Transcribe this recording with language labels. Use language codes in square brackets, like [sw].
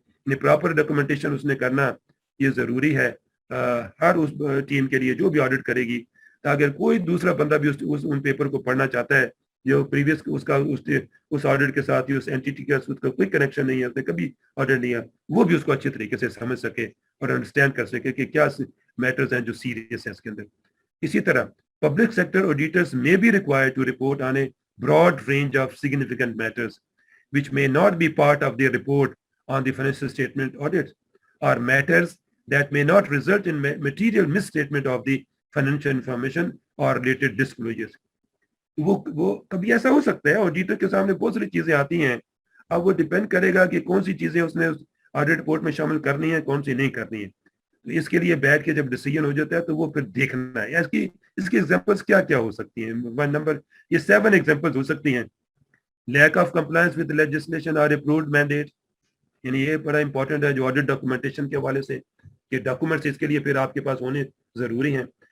[hi] Proper documentation उसने करना ये जरूरी है हर उस टीम के लिए जो भी ऑडिट करेगी, ताकि कोई दूसरा बंदा भी उन पेपर को पढ़ना चाहता है जो प्रीवियस उसका उस ऑडिट के साथ ही उस एंटिटी के साथ उसका कोई कनेक्शन नहीं है, उसने कभी ऑडिट नहीं है, वो भी उसको अच्छे तरीके से समझ सके और अंडरस्टैंड कर सके कि क्या मैटर्स हैं जो सीरियस है इसके अंदर। [en] इसी तरह public sector auditors may be required to report on a broad range of significant matters which may not be part of their report on the financial statement audits, or matters that may not result in material misstatement of the financial information or related disclosures। [hi] वो कभी ऐसा हो सकता है auditor के सामने बहुत सारी चीजें आती हैं, अब वो डिपेंड करेगा कि कौन सी चीजें उसने ऑडिट रिपोर्ट में शामिल करनी है, कौन सी नहीं करनी है। तो इसके लिए बैठ के जब डिसीजन हो जाता है तो वो फिर देखना है इसकी एग्जांपल्स क्या क्या हो सकती हैं। वन नंबर ये 7 एग्जांपल्स हो सकती हैं। Lack of compliance with legislation और अप्रूव्ड मैंडेट, यानी ये बड़ा इंपॉर्टेंट है जो ऑडिट डॉक्यूमेंटेशन के हवाले से कि डॉक्यूमेंट्स इसके लिए फिर आपके पास होने जरूरी हैं।